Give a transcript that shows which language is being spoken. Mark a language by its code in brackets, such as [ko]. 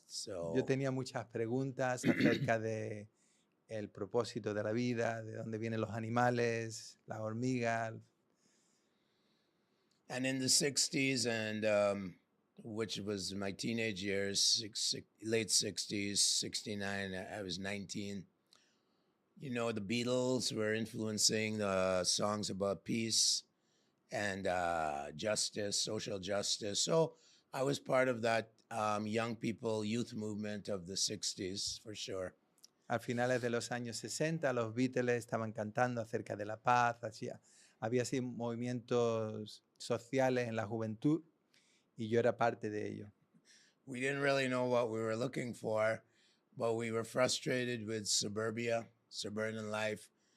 [en] So [es] yo tenía muchas preguntas acerca de el propósito de la vida, de dónde vienen los animales, las hormigas. [en] And in the 60s, and which was my teenage years, late 60s, 69, I was 19. You know, the Beatles were influencing the songs about peace and justice, social justice. So I was part of that young people youth movement of the 60s, for sure. [es] A finales de los años 60, los Beatles estaban cantando acerca de la paz, había así movimientos sociales en la juventud y yo era parte de ello. [en] We didn't really know what we were looking for, but we were frustrated with suburban life.